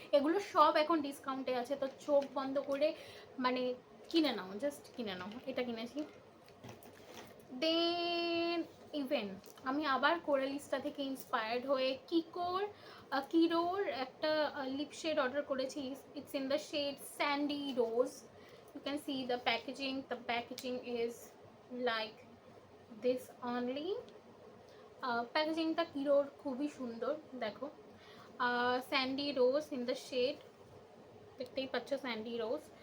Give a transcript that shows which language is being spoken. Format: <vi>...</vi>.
<bn>এগুলো সব এখন ডিসকাউন্টে আছে, তো চোখ বন্ধ করে মানে কিনে নাও, জাস্ট কিনে নাও। এটা কিনেছি। দেন ইভেন আমি আবার কোরালিস্টা থেকে ইন্সপায়ার্ড হয়ে কিরোর একটা লিপ শেড অর্ডার করেছি।</bn> <en>It's in the shade sandy rose. You can see the packaging is like this only.</en> <bn>প্যাকেজিংটা কিরোর খুবই সুন্দর, দেখো, Sandy rose in the shade, দেখতেই পাচ্ছ স্যান্ডি রোজ।</bn>